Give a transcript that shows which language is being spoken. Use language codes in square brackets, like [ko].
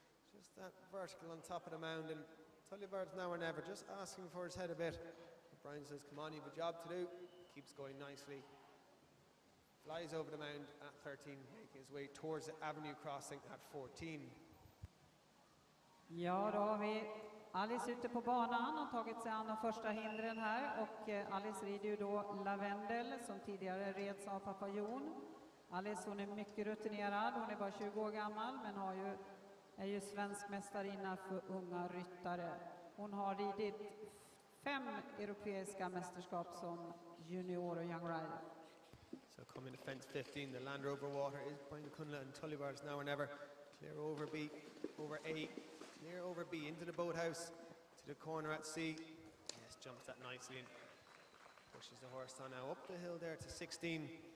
[en] Just that vertical on top of the mound, and Tullibard's Now or Never just asking for his head a bit. But Brian says, come on, you have a job to do. Keeps going nicely. Flies over the mound at 13, making his way towards the avenue crossing at 14. [sv] Ja, då har vi Alice ute på banan och tagit sig an de första hindren här, och Alice rider ju då Lavendel som tidigare reds av pappa Jon. Alice, hon är mycket rutinerad, hon är bara 20 år gammal men är ju svensk mästarinna för unga ryttare. Hon har ridit 5 europeiska mästerskap som junior och young rider. [en] So coming to fence 15, the Land Rover Water is Brian Kunle and Tullibard's Now or Never. Clear over B, over A, clear over B into the boathouse, to the corner at C. Yes, jumps that nicely and pushes the horse on now up the hill there to 16.